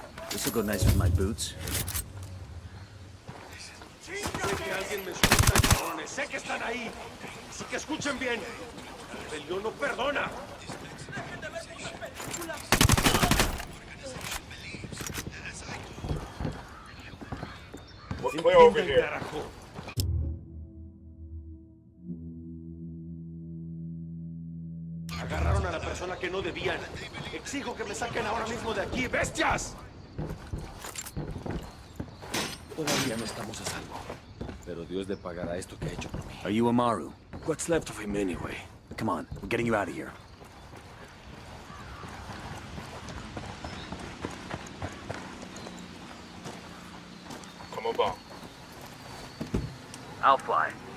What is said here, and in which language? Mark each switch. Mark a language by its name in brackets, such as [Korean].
[English] This'll go nice with my boots. [Spanish] Sé que alguien me escucha, cabrones. Sé que están ahí. Así que escuchen bien. La rebelión no perdona. [English] We're clear over here. [Spanish] Carajo. Agarraron a la persona que no debían. Exijo que me saquen ahora mismo de aquí, bestias. Todavía no estamos a salvo. Pero Dios le pagará esto que ha hecho por mí. [English] Are you Amaru? What's left of him anyway? Come on, we're getting you out of here. Come along. I'll fly.